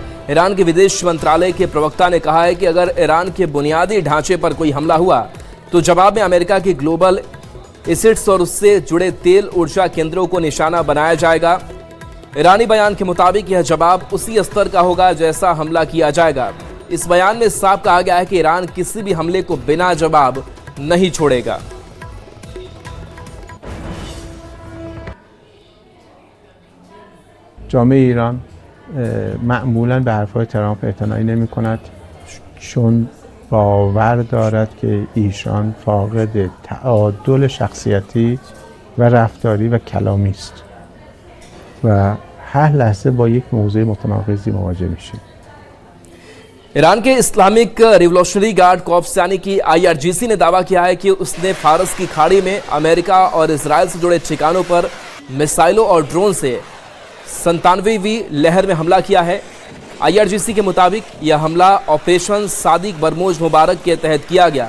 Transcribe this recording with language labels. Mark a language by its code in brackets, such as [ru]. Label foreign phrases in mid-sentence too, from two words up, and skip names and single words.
[hi] ईरान के विदेश मंत्रालय के प्रवक्ता ने कहा है कि अगर ईरान के बुनियादी ढांचे पर कोई हमला हुआ तो जवाब में अमेरिका की [en] global assets [hi] और उससे जुड़े तेल ऊर्जा केंद्रों को निशाना बनाया जाएगा। ईरानी बयान के मुताबिक यह जवाब उसी स्तर का होगा जैसा हमला किया जाएगा। इस बयान में साफ कहा गया है कि ईरान किसी भी हमले को बिना जवाब नहीं छोड़ेगा। [fa] جامعه ایران معمولا به حرفهای ترامپ اعتنایی نمی کند، چون باور دارد که ایشان فاقد تعادل شخصیتی و رفتاری و کلامی است و هر لحظه با یک موضوع متناقضی مواجه میشیم. [hi] ईरान के इस्लामिक रिवोल्यूशनरी गार्ड कॉर्प्स यानी कि आईआरजीसी ने दावा किया है कि उसने फारस की खाड़ी में अमेरिका और इजराइल से जुड़े ठिकानों पर मिसाइलों और ड्रोन से 97वीं लहर में हमला किया है। आईआरजीसी के मुताबिक यह हमला ऑपरेशन सादिक बरमोज मुबारक के तहत किया गया।